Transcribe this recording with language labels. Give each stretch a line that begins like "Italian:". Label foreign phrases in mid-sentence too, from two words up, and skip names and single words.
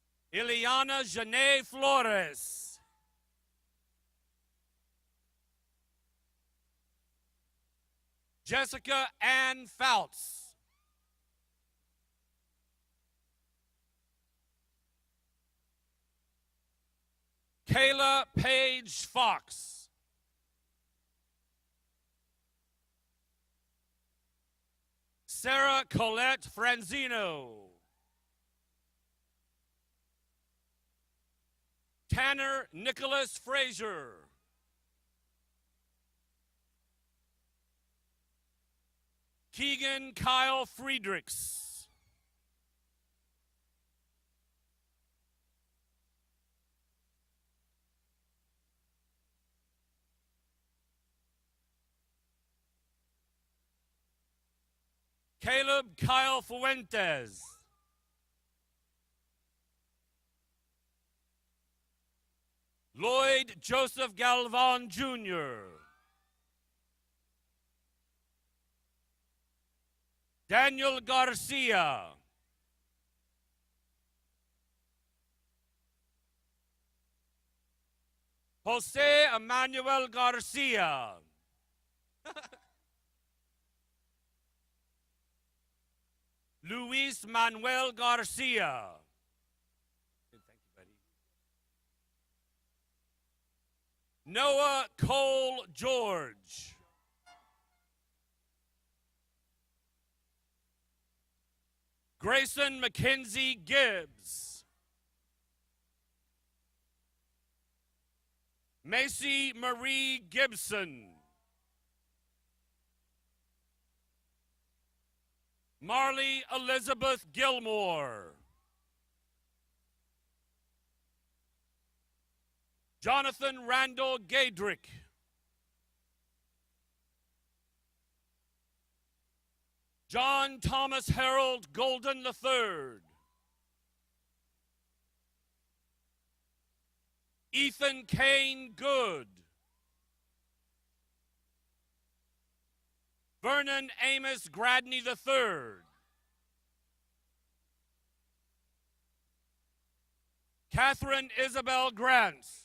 English: Ileana Janae Flores. Jessica Ann Fouts. Kayla Paige Fox. Sarah Colette Franzino. Tanner Nicholas Frazier. Keegan Kyle Friedrichs. Caleb Kyle Fuentes. Lloyd Joseph Galvan Jr. Daniel Garcia. Jose Emmanuel Garcia. Luis Manuel Garcia. Thank you, buddy. Noah Cole George. Grayson Mackenzie Gibbs. Macy Marie Gibson. Marley Elizabeth Gilmore. Jonathan Randall Gaydrick. John Thomas Harold Golden III. Ethan Kane Good. Vernon Amos Gradney III. Catherine Isabel Grant.